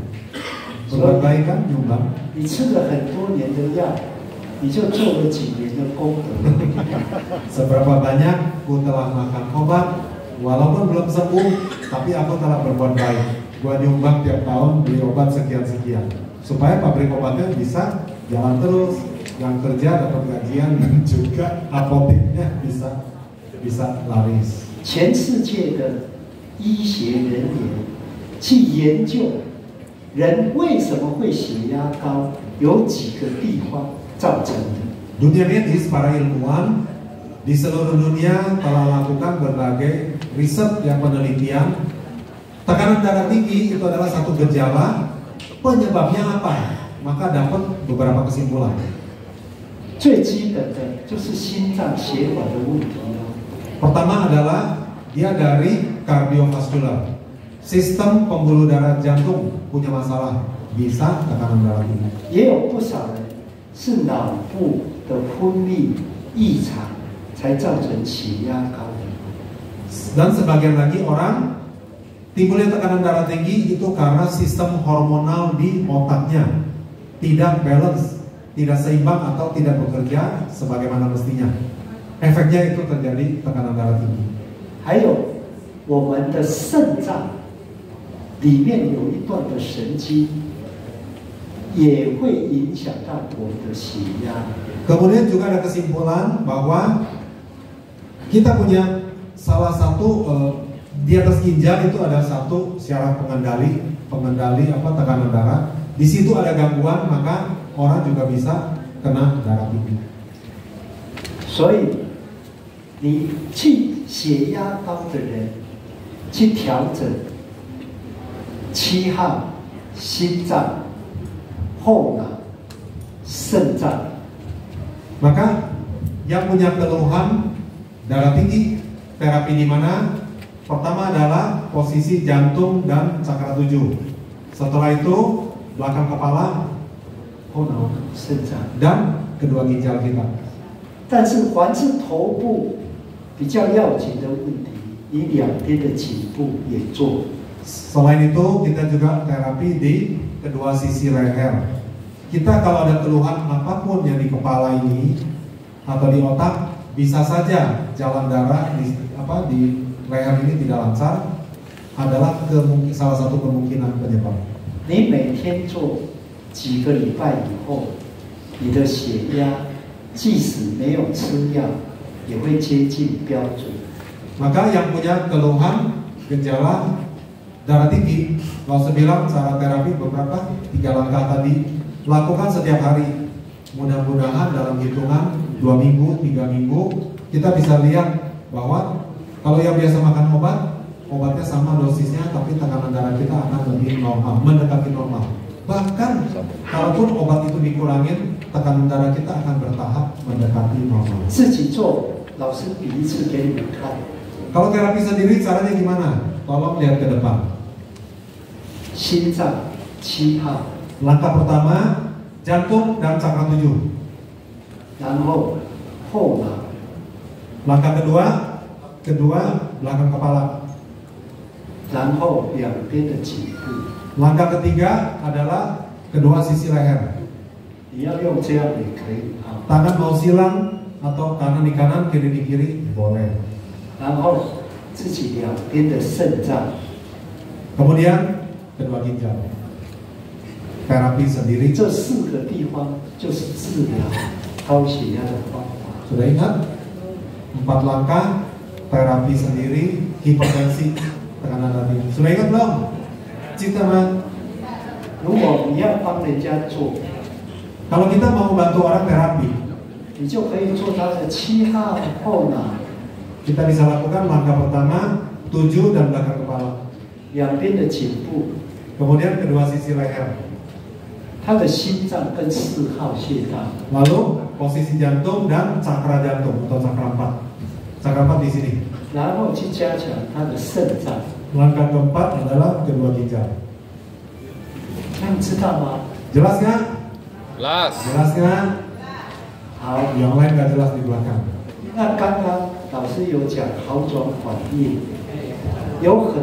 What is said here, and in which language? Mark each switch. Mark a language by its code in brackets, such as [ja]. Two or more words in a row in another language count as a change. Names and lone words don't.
[id] Berbagai kan nyumbang. [zh] 你吃了很多年的药，你就做了几年的功德。 [id] Seberapa banyak aku telah makan obat, walaupun belum sembuh, tapi aku telah berbuat baik. Gua nyumbang tiap tahun beli obat sekian-sekian, supaya pabrik obatnya bisa jalan terus, yang kerja dapat gajian dan juga apoteknya bisa laris. [zh] 全世界的医学人员去研究人为什么会血压高，有几个地方造成的。 [id] Dunia medis, para ilmuwan di seluruh dunia telah lakukan berbagai riset yang penelitian. Tekanan darah tinggi itu adalah satu gejala, penyebabnya apa? Maka dapat beberapa kesimpulan. [zh] 最基本的就是心脏血管的问题了。 [id] Pertama adalah dia dari kardiovaskular, sistem pembuluh darah jantung punya masalah, bisa tekanan darah tinggi. [zh] 也有不少人是脑部的分泌异常才造成血压高的。 [id] Dan sebagian lagi orang timbulnya tekanan darah tinggi itu karena sistem hormonal di otaknya tidak balance, tidak seimbang atau tidak bekerja sebagaimana mestinya. Efeknya itu terjadi tekanan darah tinggi. [zh] 还有我们的肾脏里面有一段的神经，也会影响到我们的血压。 [id] Kemudian juga ada kesimpulan bahwa kita punya salah satu di atas ginjal itu ada satu syaraf pengendali tekanan darah, di situ ada gangguan, maka orang juga bisa kena darah tinggi. [zh] 所以你去血压高的人，去调整7号心脏、后脑、肾脏。 [id] Maka yang punya keluhan darah tinggi, terapi di mana? Pertama adalah posisi jantung dan cakra 7. Setelah itu belakang kepala, [zh] 后脑、肾脏。 [id] dan kedua ginjal kita. [zh] 但是凡是头部比较要紧的问题，你两边的颈部也做。 [id] Selain itu kita juga terapi di kedua sisi leher. Kita kalau ada keluhan apapun yang di kepala ini atau di otak, bisa saja jalan darah di leher ini tidak lancar, adalah salah satu kemungkinan penyebab. [zh] 你每天做几个礼拜以后，你的血压即使没有吃药，也会接近标准。 [id] Maka yang punya keluhan gejala darah tinggi, kalau saya bilang cara terapi beberapa 3 langkah tadi, lakukan setiap hari. Mudah-mudahan dalam hitungan 2 minggu, 3 minggu, kita bisa lihat bahwa kalau yang biasa makan obat, obatnya sama dosisnya, tapi tekanan darah kita akan lebih normal, mendekati normal. Bahkan kalaupun obat itu dikurangin, tekanan darah kita akan bertahap mendekati normal. [zh] 自己做，老师比一次给你们看。 [id] Kalau terapi sendiri caranya gimana? Tolong lihat ke depan. [zh] 心脏7号， [id] Langkah pertama, jantung dan cakra 7. [zh] 然后后脑， [id] Langkah kedua belakang kepala. [zh] 然后两边的颈部。 [id] Langkah ketiga adalah kedua sisi leher. [zh] 你要用这样也可以啊。 [id] Tangan mau silang atau kanan di kanan, kiri di kiri, boleh. [zh] 然后自己两边的肾脏， [id] Kemudian kedua ginjal. Terapi sendiri. [zh] 这4个地方就是治疗高血压的方法。 [id] Sudah ingat? 4 langkah terapi sendiri, hipertensi, tekanan darah tinggi. Sudah ingat belum? Cinta mah. [zh] 如果你要帮人家做， [id] Kalau kita mau bantu orang terapi, [zh] 你就可以做他的7号后脑， [id] kita bisa lakukan langkah pertama 7 dan belakang kepala. [zh] 两边的颈部， [id] Kemudian kedua sisi leher. [zh] 他的心脏跟4号穴道， [id] Lalu posisi jantung dan cakra jantung atau cakra 4. Cakra 4 di sini. [zh] 然后去加强他的肾脏。 [id] Langkah keempat adalah kedua ginjal. [zh] 那你知道吗？ [id] Jelas nggak? Jelas. Jelas nggak? [zh] 好， [id] Yang lain nggak jelas di belakang. [zh] 那刚刚老师有讲好转缓液，有很。